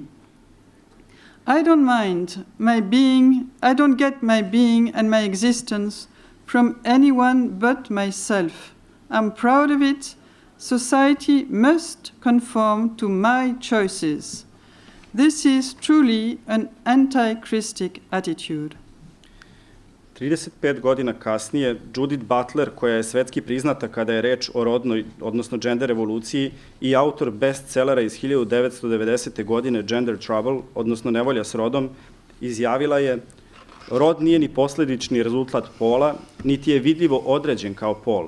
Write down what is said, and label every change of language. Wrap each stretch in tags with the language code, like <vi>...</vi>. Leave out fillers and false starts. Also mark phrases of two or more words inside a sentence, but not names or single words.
<en>I don't get my being and my existence from anyone but myself. I'm proud of it. Society must conform to my choices. This is truly an anti-Christic attitude.</en> <sr>35 godina kasnije, Judith Butler, koja je svetski priznata kada je reč o rodnoj, odnosno gender revoluciji, i autor bestsellera iz 1990. godine</sr> <en>Gender Trouble,</en> <sr>odnosno Nevolja s rodom, izjavila je: rod nije ni posledični rezultat pola, niti je vidljivo određen kao pol.</sr>